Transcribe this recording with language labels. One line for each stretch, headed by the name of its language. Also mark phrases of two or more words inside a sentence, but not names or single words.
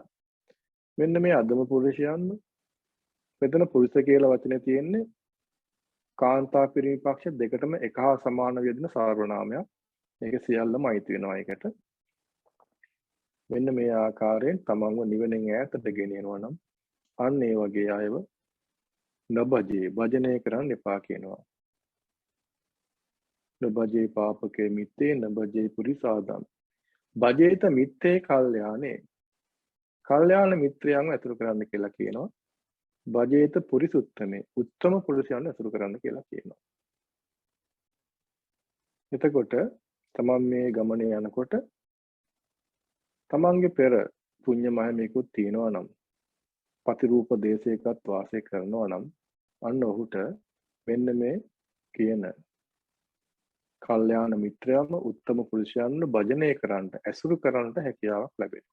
Sinhala: මෙන්න මේ අදම පුරුෂයන් මෙතන පුරුෂ කියලා වචනේ තියෙන්නේ කාන්තා පිරිමි පක්ෂ දෙකටම එක හා සමාන වේදන සර්වනාමයක්. මේක සියල්ලම අයිති වෙනවා ඒකට. මෙන්න මේ ආකාරයෙන් තමන්ව නිවනෙන් ඈතට ගෙනියනවා නම් අන්න ඒ වගේ අයව නබජේ භජනය කරන්න එපා කියනවා.
Pali: නබජේ පාපකේ මිත්තේ නබජේ පුරිසාදම්. භජේත මිත්තේ කල්යාණේ.
Sinhala: කල්යාණ මිත්‍රයන්ව ඇතුළු කරන්න කියලා කියනවා.
Pali: භජේත පුරිසුත්තමේ.
Sinhala: උත්තම පුරුෂයන්ව ඇතුළු කරන්න කියලා කියනවා. එතකොට තමන් මේ ගමනේ යනකොට තමන්ගේ පෙර පුණ්‍ය මහිමයකුත් තියෙනවා නම් පතිරූප දේශයකත් වාසය කරනවා නම් අන්න ඔහුට මෙන්න මේ කියන කල්යාණ මිත්‍රයන්ව උත්තම පුරුෂයන්ව භජනය කරන්නට ඇසුරු කරන්නට හැකියාවක් ලැබෙනවා.